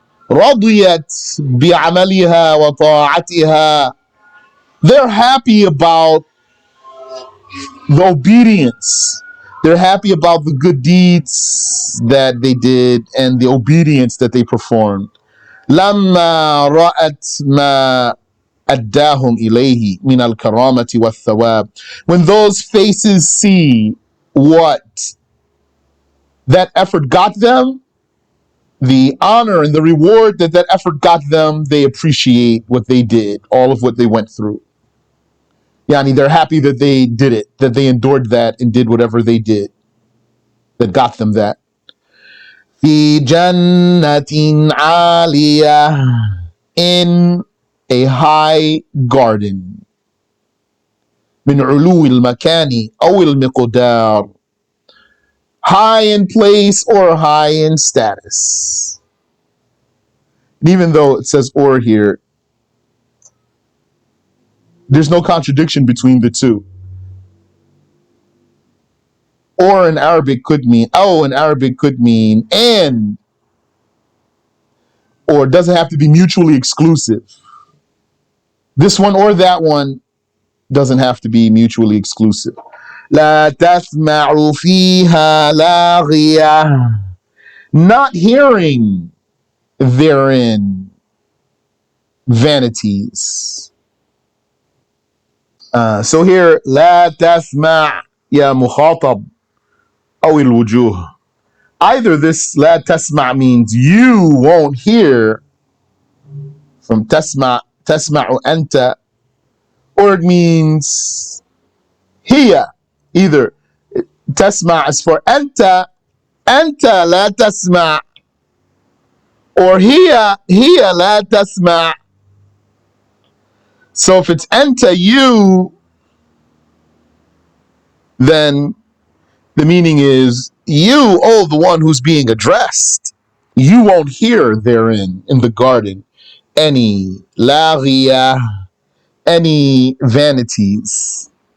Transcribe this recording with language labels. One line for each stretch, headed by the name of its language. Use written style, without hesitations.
Arabic: رَضِيَتْ بِعَمَلِهَا وَطَاعَتِهَا.
English: They're happy about the obedience. They're happy about the good deeds that they did and the obedience that they performed.
Arabic: لما رأت ما أداهم إليه من الكرامة والثواب.
English: When those faces see what that effort got them, the honor and the reward that that effort got them, they appreciate what they did, all of what they went through. Yani, they're happy that they did it, that they endured that and did whatever they did that got them that.
Arabic: في جنة عالية.
English: In a high garden.
Arabic: من علو المكان أو المقدار.
English: High in place or high in status. And even though it says or here, there's no contradiction between the two. Or in Arabic could mean, in Arabic could mean and, or it doesn't have to be mutually exclusive. This one or that one doesn't have to be mutually exclusive.
Arabic: لا تسمع فيها لاغية.
English: Not hearing therein vanities. So here,
Arabic: لا تسمع يا مخاطب أو الوجوه.
English: Either this
Arabic: لا تسمع
English: means you won't hear from
Arabic: تسمع أنت,
English: or it means
Arabic: هي.
English: Either
Arabic: تسمع
English: is for
Arabic: أنت لا تسمع,
English: or
Arabic: هي لا تسمع.
English: So if it's أنت, you, then the meaning is you, the one who's being addressed. You won't hear therein in the garden any لاغية, any vanities.